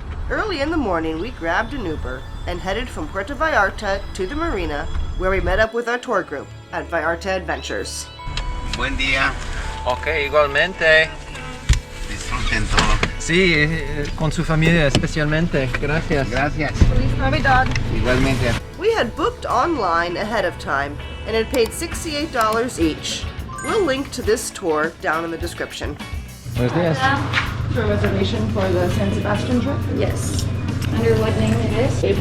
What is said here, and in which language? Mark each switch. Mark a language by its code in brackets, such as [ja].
[en] Early in the morning, we grabbed an Uber and headed from Puerto Vallarta to the marina, where we met up with our tour group at Vallarta Adventures. [es] Buen día. Ok, igualmente. Disfruten todo. Sí, con su familia especialmente. Gracias. Gracias. Feliz Navidad. Igualmente. [en] We had booked online ahead of time and had paid $68 each. We'll link to this tour down in the description. [es] Buenos días. [en] For a reservation for the San Sebastian trip? Yes. Under what name it is?